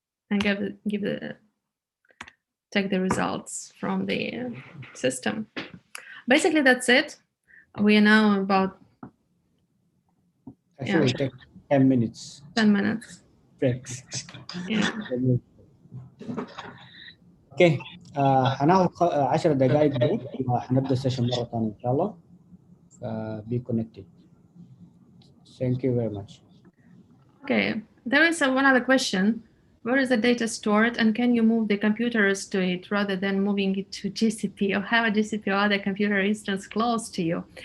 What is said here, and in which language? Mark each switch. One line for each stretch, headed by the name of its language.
English: And take the results from the system. Basically, that's it. We are now about Actually, we'll take 10 minutes. 10 minutes. Breaks. Yeah.
Arabic: اوكي هناخد 10 دقائق بريك وهنبدا السيشن مره ثانيه ان شاء الله.
English: Be connected. Thank you very much. Okay, there is one other question. Where is the data stored, and can you move the computers to it rather than moving it to GCP, or have a GCP or other computer instance close to you?